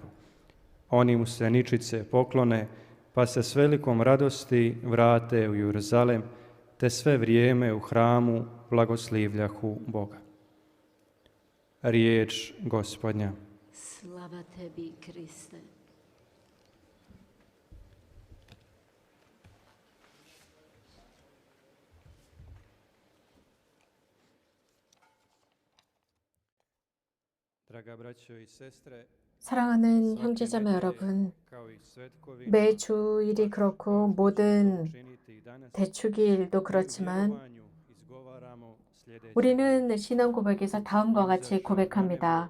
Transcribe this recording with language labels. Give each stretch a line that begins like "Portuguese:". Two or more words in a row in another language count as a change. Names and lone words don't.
Croatian: Oni mu se ničice poklone, pa se s velikom radosti vrate u Jeruzalem, te sve vrijeme u hramu blagoslivljahu Boga. Riječ Gospodnja. Slava tebi, Kriste.
Korean: 사랑하는 형제자매 여러분, 매주일이 그렇고 모든 대축일도 그렇지만 우리는 신앙 고백에서 다음과 같이 고백합니다.